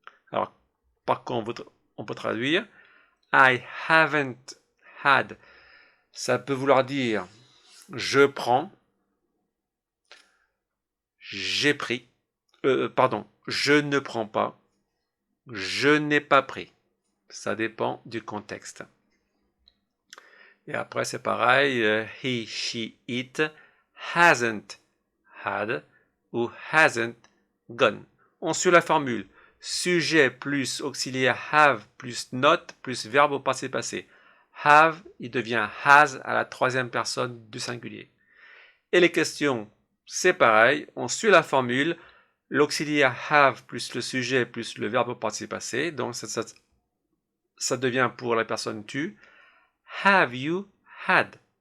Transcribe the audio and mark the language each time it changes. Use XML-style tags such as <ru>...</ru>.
<fr>Alors, par contre, on peut traduire</fr> <en>I haven't had.</en> <fr>Ça peut vouloir dire je prends, j'ai pris, pardon, je ne prends pas, je n'ai pas pris. Ça dépend du contexte. Et après, c'est pareil,</fr> <en>he, she, it hasn't had</en> <fr>ou</fr> <en>hasn't gone.</en> <fr>On suit la formule sujet plus auxiliaire have plus not plus verbe au passé passé. Have, il devient has à la troisième personne du singulier. Et les questions, c'est pareil, on suit la formule, l'auxiliaire have plus le sujet plus le verbe au participe passé, donc ça devient pour la personne tu,</fr> <en>have you had.</en>